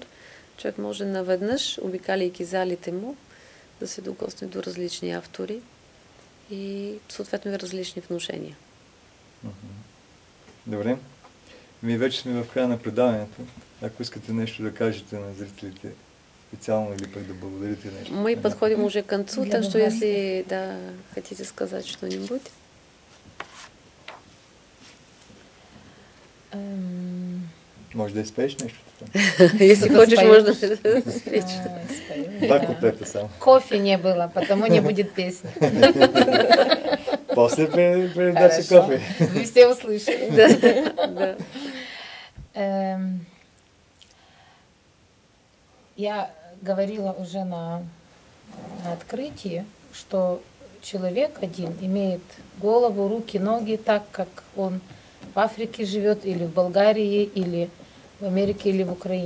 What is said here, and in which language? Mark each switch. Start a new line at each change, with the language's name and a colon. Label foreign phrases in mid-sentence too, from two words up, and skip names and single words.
Bulgarian: Човек може наведнъж, обикаляйки залите му, да се докосне до различни автори и съответно и различни внушения. Добре. Вече сме в края на предаването. Ако искате нещо да кажете на зрителите специално или пък да благодарите нещо.
Russian: Мы подходим уже к концу, так что если хотите сказать что-нибудь.
Bulgarian: Може да изпееш нещо?
Russian: Если хочешь, можно спеть.
Bulgarian: Два куплета само.
Russian: Кофе не было, потому не будет песни. После передачи кофе. Вы все услышали. Да. Я говорила уже на открытии, что человек один имеет голову, руки, ноги так, как он в Африке живет, или в Болгарии, или в Америке, или в Украине.